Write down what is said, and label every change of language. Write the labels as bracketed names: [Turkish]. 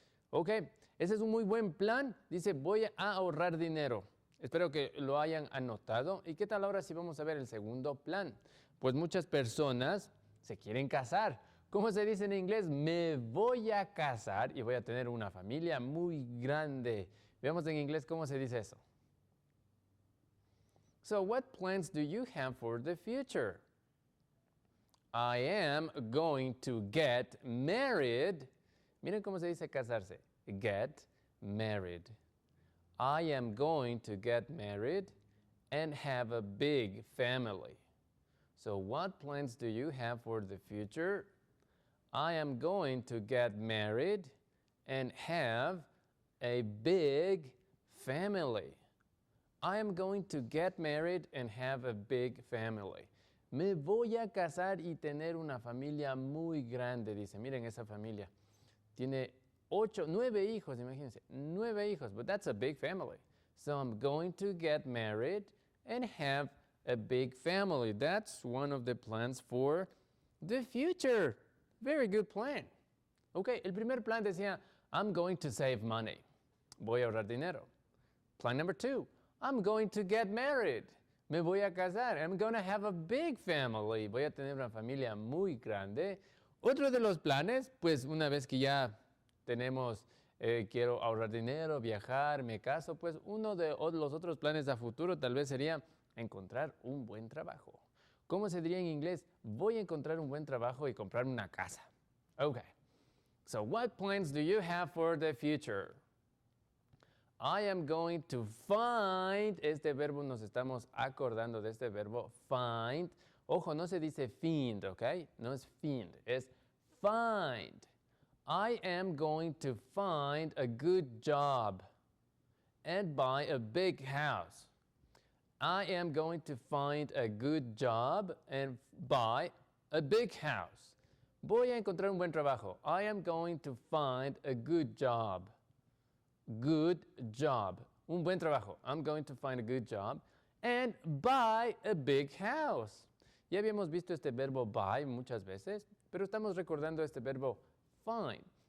[Spanish] Ok, ese es un muy buen plan. Dice, voy a ahorrar dinero. Espero que lo hayan anotado. ¿Y qué tal ahora si vamos a ver el segundo plan? Pues muchas personas se quieren casar. ¿Cómo se dice en inglés? Me voy a casar y voy a tener una familia muy grande. Veamos en inglés cómo se dice eso. [English] So, what plans do you have for the future? I am going to get married. [Spanish] Miren cómo se dice casarse. [English] Get married. I am going to get married and have a big family. So what plans do you have for the future? I am going to get married and have a big family. I am going to get married and have a big family. [Spanish] Me voy a casar y tener una familia muy grande, dice. Miren esa familia. Tiene 9 hijos, imagínense, 9 hijos, [English] but that's a big family. So I'm going to get married and have a big family. That's one of the plans for the future. Very good plan. [Spanish] Ok, el primer plan decía, [English] I'm going to save money. [Spanish] Voy a ahorrar dinero. [English] Plan number 2, I'm going to get married. [Spanish] Me voy a casar. [English] I'm going to have a big family. [Spanish] Voy a tener una familia muy grande. Otro de los planes, pues una vez que ya tenemos, quiero ahorrar dinero, viajar, me caso, pues uno de los otros planes a futuro tal vez sería encontrar un buen trabajo. ¿Cómo se diría en inglés? Voy a encontrar un buen trabajo y comprarme una casa. [English] Okay. So what plans do you have for the future? I am going to find. [Spanish] Este verbo nos estamos acordando de este verbo find. Ojo, no se dice find, ¿ok? No es find, es [English] find. I am going to find a good job and buy a big house. I am going to find a good job and buy a big house. [Spanish] Voy a encontrar un buen trabajo. [English] I am going to find a good job. Good job. [Spanish] Un buen trabajo. [English] I'm going to find a good job and buy a big house. [Spanish] Ya habíamos visto este verbo buy muchas veces, pero estamos recordando este verbo find.